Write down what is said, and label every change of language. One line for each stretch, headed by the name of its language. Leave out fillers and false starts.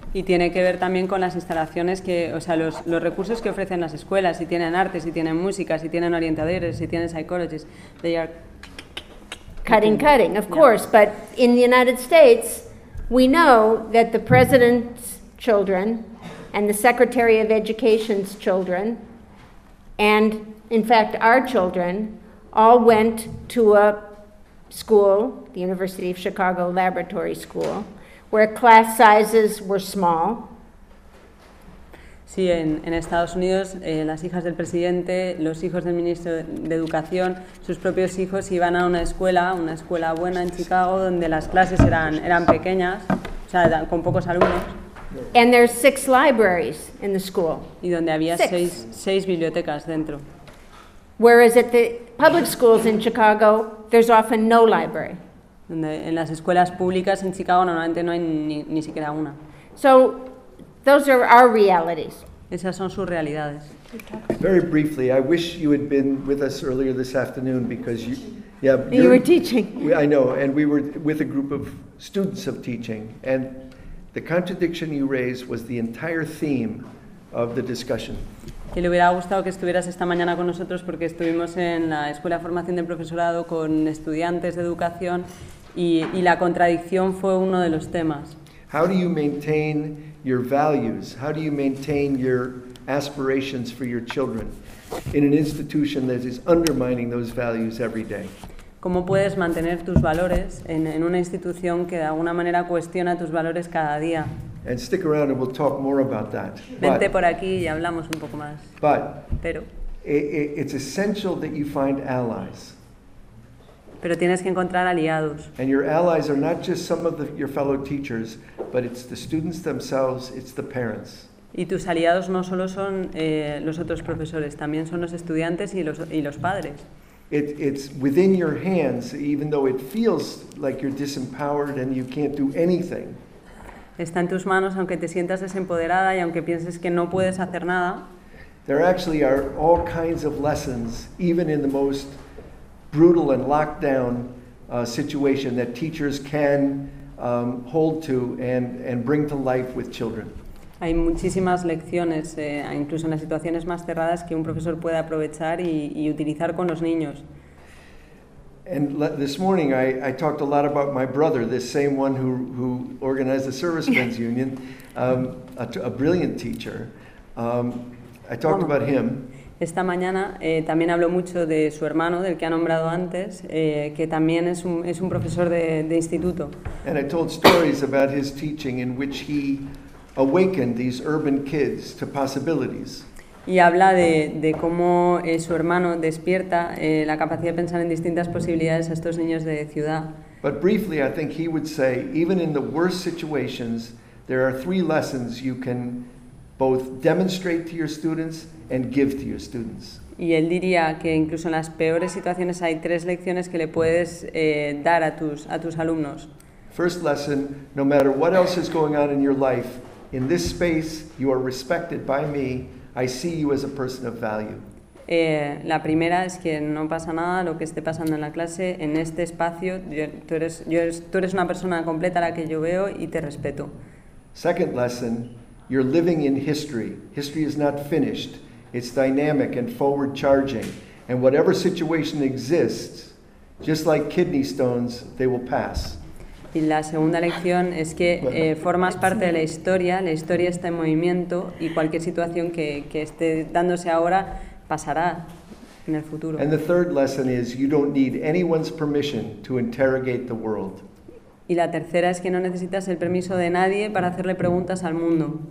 Spanish: Y tiene que ver también con las instalaciones que, o sea, los recursos que ofrecen las escuelas, si tienen arte, si tienen música, si tienen orientadores, si tienen psychologists.
English: They are cutting, of course, yeah. But in the United States, we know that the president's children and the Secretary of Education's children and in fact our children all went to a school, the University of Chicago Laboratory School, where class sizes were small.
Spanish: Sí, en Estados Unidos, las hijas del presidente, los hijos del ministro de Educación, sus propios hijos iban a una escuela buena en Chicago, donde las clases eran pequeñas, o sea, con pocos alumnos.
English: And there's six libraries in the school.
Spanish: Y donde había seis bibliotecas dentro.
English: Whereas at the public schools in Chicago, there's often no library.
Spanish: Donde en las escuelas públicas en Chicago normalmente no hay ni siquiera una.
English: So, those are our realities.
Spanish: Esas son sus realidades.
English: Very briefly, I wish you had been with us earlier this afternoon because you were teaching. I know, and we were with a group of students of teaching, and the contradiction you raised was the entire theme of the discussion.
Spanish: Que le hubiera gustado que estuvieras esta mañana con nosotros porque estuvimos en la Escuela de Formación del Profesorado con estudiantes de educación y la contradicción fue uno de los temas.
English: How do you maintain your values? How do you maintain your aspirations for your children in an institution that is undermining those values every day?
Spanish: ¿Cómo puedes mantener tus valores en una institución que de alguna manera cuestiona tus valores cada día?
English: And stick around and we'll talk more about that.
Spanish: Vente por aquí y hablamos un poco más.
English: But
Spanish: pero
English: it's essential that you find allies.
Spanish: Pero tienes que encontrar aliados.
English: And your allies are not just some of your fellow teachers, but it's the students themselves, it's the parents.
Spanish: Y tus aliados no solo son los otros profesores, también son los estudiantes y los padres.
English: It's within your hands, even though it feels like you're disempowered and you can't do anything.
Spanish: Está en tus manos, aunque te sientas desempoderada y aunque pienses que no puedes hacer nada.
English: There actually are all kinds of lessons, even in the most brutal and locked down situation, that teachers can hold to and bring to life with children.
Spanish: Hay muchísimas lecciones, incluso en las situaciones más cerradas, que un profesor puede aprovechar y utilizar con los niños.
English: And this morning I talked a lot about my brother, this same one who organized the servicemen's union, a brilliant teacher. I talked about him.
Spanish: Esta mañana también habló mucho de su hermano, del que ha nombrado antes, que también es un profesor de instituto.
English: And I told stories about his teaching in which he awakened these urban kids to possibilities.
Spanish: y habla de cómo su hermano despierta la capacidad de pensar en distintas posibilidades a estos niños de ciudad.
English: But briefly, I think he would say, even in the worst situations, there are three lessons you can both demonstrate to your students and give to your students.
Spanish: Y él diría que incluso en las peores situaciones hay tres lecciones que le puedes dar a tus alumnos.
English: First lesson, no matter what else is going on in your life, in this space, you are respected by me. I see you as a person of value.
Spanish: La primera es que no pasa nada lo que esté pasando en la clase, en este espacio, tú eres una persona completa a la que yo veo y te respeto.
English: Second lesson, you're living in history. History is not finished. It's dynamic and forward charging. And whatever situation exists, just like kidney stones, they will pass.
Spanish: Y la segunda lección es que formas parte de la historia está en movimiento y cualquier situación que esté dándose ahora pasará en el futuro.
English: And the third lesson is you don't need anyone's permission to interrogate the world.
Spanish: Y la tercera es que no necesitas el permiso de nadie para hacerle preguntas al mundo.